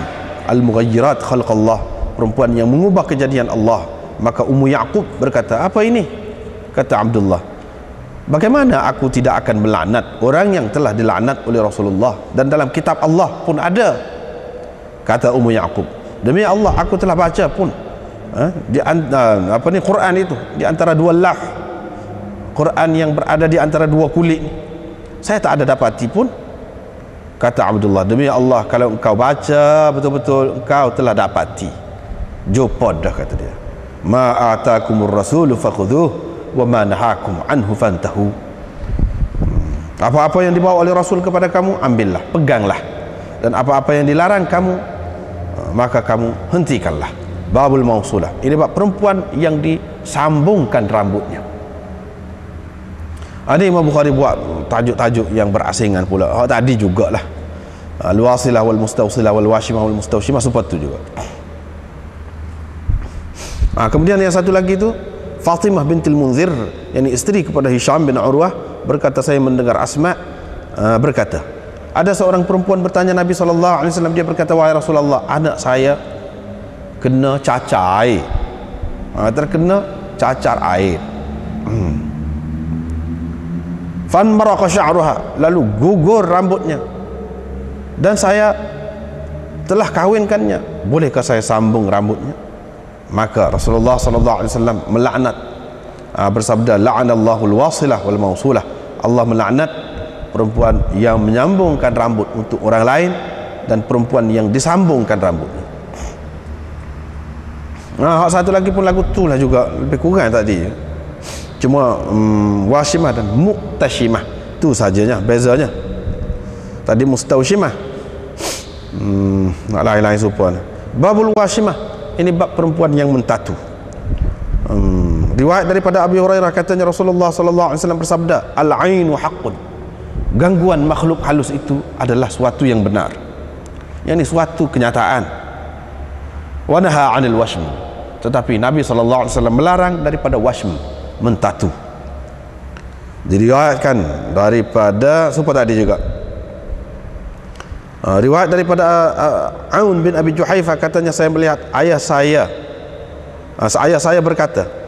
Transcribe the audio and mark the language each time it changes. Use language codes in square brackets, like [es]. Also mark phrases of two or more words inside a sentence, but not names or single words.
[ar] المغيرات خلق الله, [ms] perempuan yang mengubah kejadian Allah. Maka Ummu Ya'qub berkata, apa ini? Kata Abdullah, bagaimana aku tidak akan melaknat orang yang telah dilaknat oleh Rasulullah, dan dalam kitab Allah pun ada. Kata Ummu Ya'qub, demi Allah aku telah baca pun Quran itu di antara dua lah, Quran yang berada di antara dua kulit, saya tak ada dapati pun. Kata Abdullah, demi Allah kalau engkau baca betul-betul, engkau telah dapati. Jopod dah, kata dia. [ar] ما آتاكم الرسول فخذوه وما نهاكم عنه فانتهوا. [ms] Apa-apa yang dibawa oleh Rasul kepada kamu, ambillah, peganglah, dan apa-apa yang dilarang kamu, maka kamu hentikanlah. [ar] باب الموصولة, [ms] ini bab perempuan yang disambungkan rambutnya. Ada Imam Bukhari buat tajuk-tajuk yang berasingan pula. Tadi jugalah, [ar] الواصلة والمستوصلة والواشمة والمستوشمة, [ms] seperti itu juga. Kemudian yang satu lagi itu Fatimah bintil Munzir, yakni isteri kepada Hisham bin Urwah, berkata, saya mendengar Asma berkata, ada seorang perempuan bertanya Nabi SAW. Dia berkata, wahai Rasulullah, anak saya kena cacar air, terkena cacar air. [ar] فامرق شعرها, [ms] lalu gugur rambutnya, dan saya telah kawinkannya, bolehkah saya sambung rambutnya? Maka Rasulullah SAW melaknat, bersabda, [ar] لعن الله الواصلة والموصولة, [ms] Allah melaknat perempuan yang menyambungkan rambut untuk orang lain dan perempuan yang disambungkan rambutnya. Satu lagi pun lagu tu lah juga, lebih kurang tadi, cuma washimah dan muktashimah tu sajanya bezanya. Tadi mustawshimah, lain-lain supaya. [ar] باب الواشمة, [ms] ini bab perempuan yang mentatu. Riwayat daripada Abi Hurairah, katanya Rasulullah SAW bersabda, [ar] العين حق, [ms] gangguan makhluk halus itu adalah suatu yang benar, yakni suatu kenyataan. [ar] ونهى عن الوشم, [ms] tetapi Nabi SAW melarang daripada washm, mentatu. Diriwayatkan daripada supaya tadi juga riwayat daripada Aun bin Abi Juhayfah, katanya saya melihat ayah saya berkata,